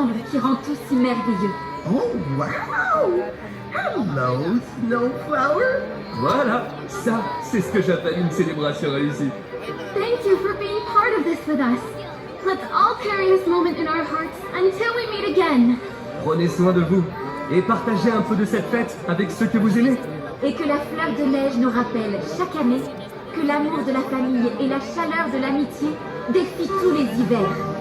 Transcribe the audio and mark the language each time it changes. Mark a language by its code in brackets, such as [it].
[fr] Qui rend tout si merveilleux. [en] Oh, wow! Hello, Snowflower! [fr] Voilà, ça, c'est ce que j'appelle une célébration réussie. [en] Thank you for being part of this with us. Let's all carry this moment in our hearts until we meet again. [fr] Prenez soin de vous et partagez un peu de cette fête avec ceux que vous aimez. Et que la fleur de neige nous rappelle chaque année que l'amour de la famille et la chaleur de l'amitié défient tous les hivers.